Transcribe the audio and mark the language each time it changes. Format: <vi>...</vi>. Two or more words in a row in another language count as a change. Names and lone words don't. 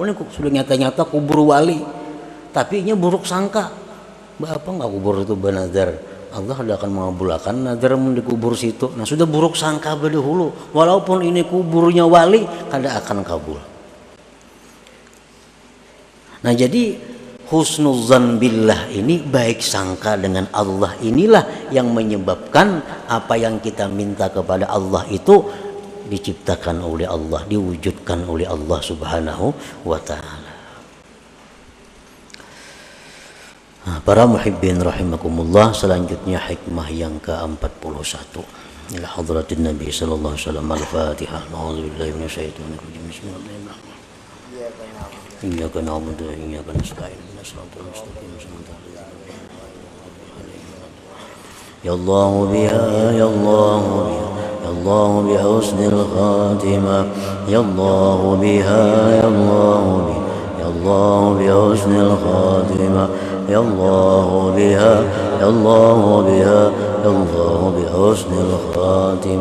<id>Ini sudah nyata-nyata kubur wali, tapi ini buruk sangka. Apa enggak kubur itu bernazar? Allah tidak akan mengabulkan nazar di kubur situ. Nah sudah buruk sangka berdahulu, walaupun ini kuburnya wali,</id> <bjn>kada akan kabul.</bjn> <id>Nah jadi</id> <ar>حسن الظن بالله</ar> <id>ini, baik sangka dengan Allah, inilah yang menyebabkan apa yang kita minta kepada Allah itu diciptakan oleh Allah, diwujudkan oleh Allah</id> <ar>سبحانه وتعالى.</ar> <id>Para muhibbin rahimakumullah, selanjutnya hikmah yang ke-41</id> <ar>إلى حضرة النبي صلى الله عليه وسلم.</ar> <id>Al-Fatihah.</id> <ar>أعوذ بالله من الشيطان الرجيم. بسم الله الرحمن الرحيم. إياك نعبد وإياك نستعين. اهدنا الصراط المستقيم. يا الله بها، يا الله بها، يا الله بحسن الخاتمة. يا الله بها، يا الله بها، يا الله بحسن الخاتمة. يا الله بها، يا الله بها، يا الله بحسن الخاتم.</ar>